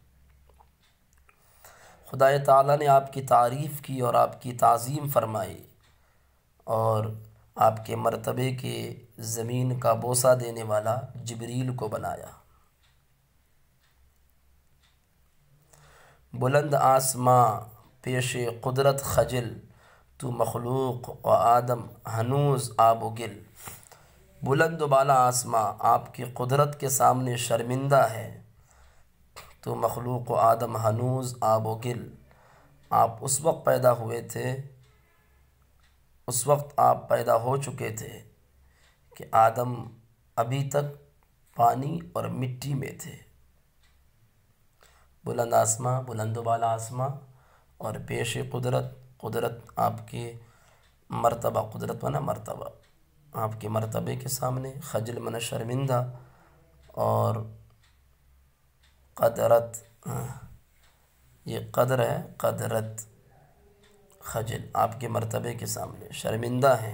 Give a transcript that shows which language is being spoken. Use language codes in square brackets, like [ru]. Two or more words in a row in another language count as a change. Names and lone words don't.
[ur] خدا تعالیٰ نے آپ کی تعریف کی اور آپ کی تعظیم فرمائی اور آپ کے مرتبے کے زمین کا بوسہ دینے والا جبریل کو بنایا۔ [fa] بلند آسماں پیش قدرت خجل، تو مخلوق و آدم ہنوز آب و گل۔ [ur] بلند و بالا آسماں آپ کی قدرت کے سامنے شرمندہ ہے، [fa] تو مخلوق و آدم ہنوز آب و گل۔ [ur] آپ اس وقت پیدا ہوئے تھے، اس وقت آپ پیدا ہو چکے تھے کہ آدم ابھی تک پانی اور مٹی میں تھے۔ بلند آسماں، بلند و بالا آسماں، اور پیش قدرت، قدرت آپ کے مرتبہ، قدرت منا مرتبہ، آپ کے مرتبے کے سامنے، خجل منا شرمندہ، اور قدرت یہ قدر ہے، قدرت خجل آپ کے مرتبے کے سامنے شرمندہ ہیں۔